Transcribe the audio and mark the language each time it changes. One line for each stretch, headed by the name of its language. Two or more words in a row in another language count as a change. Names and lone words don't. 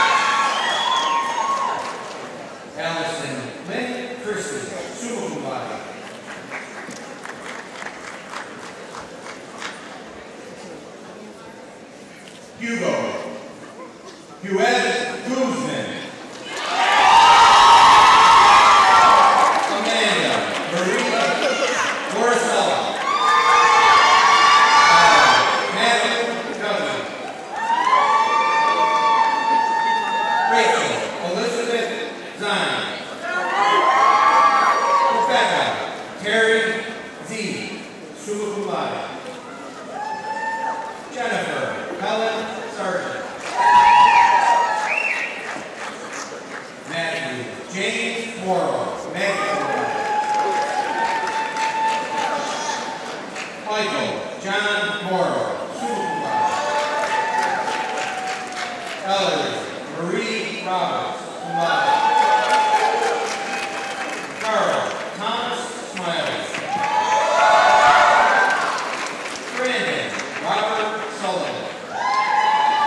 English: Allison Lynn Christie,
Latin: summa cum laude.
English: Hugo Huez Guzman. Amanda Marie Morrisella. Matthew Dudley. Rachel Elizabeth Zine. Rebecca Terry Z,
Latin: summa cum laude.
English: Jennifer Helen Sargent. Matthew James Morrow,
Latin: magna cum laude.
English: Michael John Morrow,
Latin: summa cum laude.
English: Ellery Marie Roberts,
Latin: cum laude.
English: Carl Thomas Smiles. Brandon Robert Sullivan.